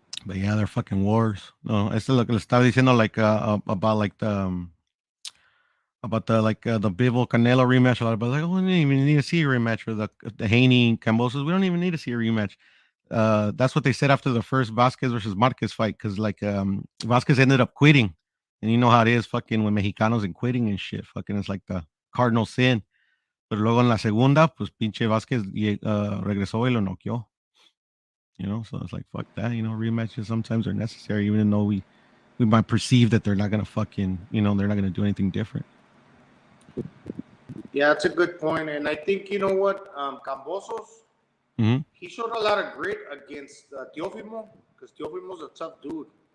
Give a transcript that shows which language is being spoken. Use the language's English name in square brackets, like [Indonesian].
[English] But yeah, they're fucking wars. [Spanish] No, es lo que le estaba diciendo, [English] like about like the about the Bivol Canelo rematch. A lot of people are like, oh, we don't even need to see a rematch for the Haney Cambosos. We don't even need to see a rematch. That's what they said after the first Vasquez versus Marquez fight, because like Vasquez ended up quitting, and you know how it is, fucking with Mexicanos and quitting and shit. Fucking it's like the cardinal sin. [Spanish] Pero luego en la segunda, pues pinche Vasquez regresó y lo noqueó. [English] You know, so it's like fuck that. You know, rematches sometimes are necessary, even though we might perceive that they're not gonna fucking, you know, they're not gonna do anything different. Yeah, that's a good point. And I think, you know what, Cambosos, he showed a lot of grit against Teofimo, because Teofimo's a tough dude.